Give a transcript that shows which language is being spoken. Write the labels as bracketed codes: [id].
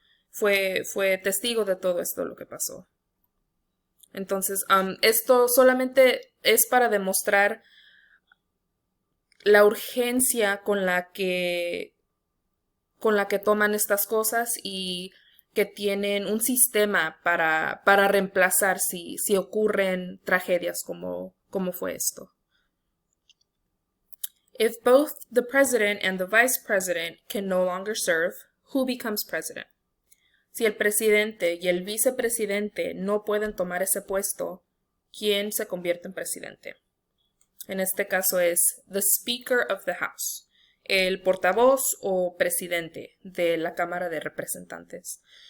[es] Fue testigo de todo esto lo que pasó. Entonces, esto solamente es para demostrar la urgencia con la que toman estas cosas y que tienen un sistema para reemplazar si ocurren tragedias como fue esto. [en] If both the president and the vice president can no longer serve, who becomes president? [es] Si el presidente y el vicepresidente no pueden tomar ese puesto, ¿quién se convierte en presidente? En este caso es the Speaker of the House, el portavoz o presidente de la Cámara de Representantes.